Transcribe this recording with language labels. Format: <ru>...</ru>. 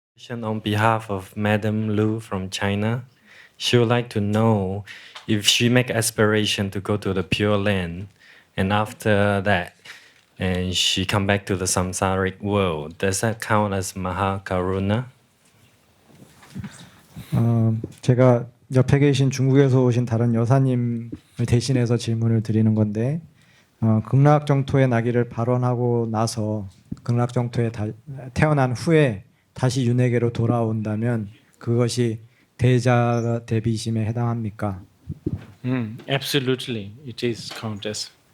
<en>On behalf of Madam Lu from China, she would like to know if she make aspiration to go to the Pure Land, and after that, and she come back to the samsaric world. Does that count as Mahakaruna?</en> <ko>제가 옆에 계신 중국에서 오신 다른 여사님을 대신해서 질문을 드리는 건데 극락정토의 나기를 발언하고 나서 극락정토에 태어난 후에 다시 윤회계로 돌아온다면 그것이 대자 대비심에 해당합니까?</ko> <en>Absolutely, it is count as.</en>